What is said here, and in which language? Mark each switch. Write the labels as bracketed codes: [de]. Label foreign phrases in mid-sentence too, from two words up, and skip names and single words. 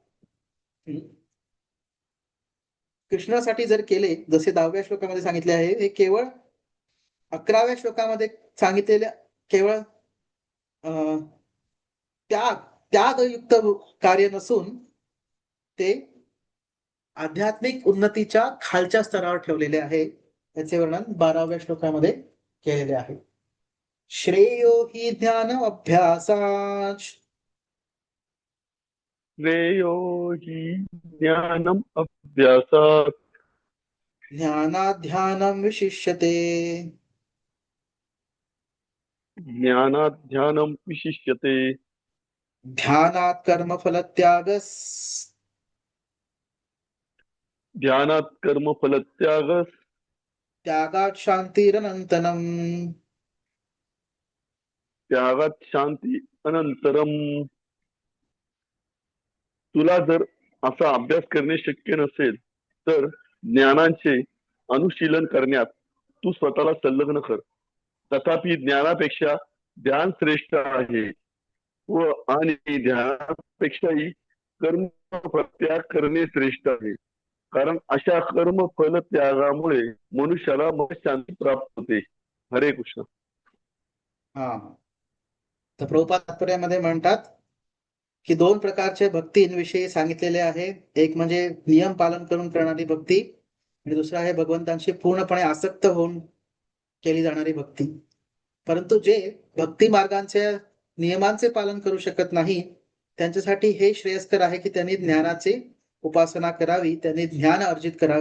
[mr] कृष्णासाठी जर केले, जसे 10व्या श्लोकामध्ये सांगितले आहे, हे केवळ 11व्या श्लोकामध्ये सांगितलेले केवळ त्यागयुक्त कार्य नसून ते आध्यात्मिक उन्नतीच्या खालच्या स्तरावर ठेवलेले आहे. त्याचे वर्णन 12व्या श्लोकामध्ये केलेले आहे. [sa] श्रेयो हि ज्ञान अभ्यासात् श्रेयो हि ज्ञानम् अभ्यासात् ज्ञानाध्यानं विशिष्यते. ज्ञानात् ध्यानं विशिष्यते. ध्यानात् कर्मफलत्यागस् ध्यानात् कर्मफलत्यागस् त्यागात् शान्तिरनन्तरम्. त्यागात् शांती अनंतरम. [mr] तुला जर असा अभ्यास करणे शक्य नसेल तर ज्ञानांचे अनुशीलन करण्यात तू स्वतःला संलग्न कर. तथापि ज्ञानापेक्षा ध्यान श्रेष्ठ आहे व आणि ध्यानापेक्षाही कर्म प्रत्याग करणे श्रेष्ठ आहे, कारण अशा कर्म फल त्यागामुळे मनुष्याला मनशांती प्राप्त होते. [sa] हरे कृष्ण. [mr] हा, तर प्रभुपाद तात्पर्यामध्ये म्हणतात की 2 प्रकारचे भक्तींविषयी सांगितलेले आहे. एक म्हणजे नियम पालन करून करणारी भक्ती आणि दुसरा आहे भगवंतांशी पूर्णपणे आसक्त होऊन केली जाणारी भक्ती. परंतु जे भक्ती मार्गांचे नियमांचे पालन करू शकत नाही त्यांच्यासाठी हे श्रेयस्कर आहे की त्यांनी ज्ञानाची उपासना करावी, त्यांनी ज्ञान अर्जित करावे.